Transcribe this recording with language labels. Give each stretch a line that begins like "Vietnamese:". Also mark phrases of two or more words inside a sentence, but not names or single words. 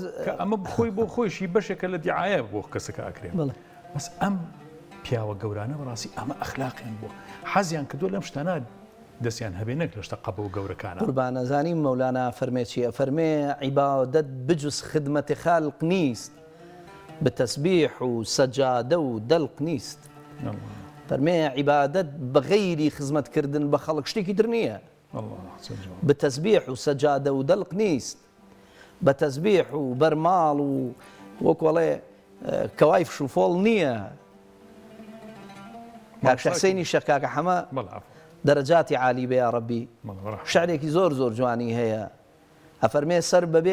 Central Kurdish: ئەمە بخۆی بۆ خۆشی بەشێکە لە دیعایە بۆ کەسەکە ئاکرێت بەس ئەم پیاوە گەورانە بەڕاستی ئەمە ئەخلاقیان بوو حەزیان کردووە لەم شتانە دەستیان هەبێ نەک لە شتە قەبە و گەورەکانە قوربانەزانی مەولانا فەرمێ چییە فەرمێ
Persian: عیبادەت بجوز خدمەتی خالق نیست بتەسبیح و سەجادە و دەلق نیست
Central Kurdish: فەرمێ عیبادەت بەغەیری خزمەتکردن بە خەڵک شتێکی تر نییە
Persian: بتەسبیح و سەجادە و دەلق نیست
Central Kurdish: بە تەسبیح و بەرماڵ و وەکوەڵێ کەوای فشوفۆڵ نییە کاک حسێنی شەکاکە هەمە دەرەجاتی عالی بێ یا ڕەبی شعرێکی زۆر جوانی هەیە ئەفەرمێ سەر بەبێ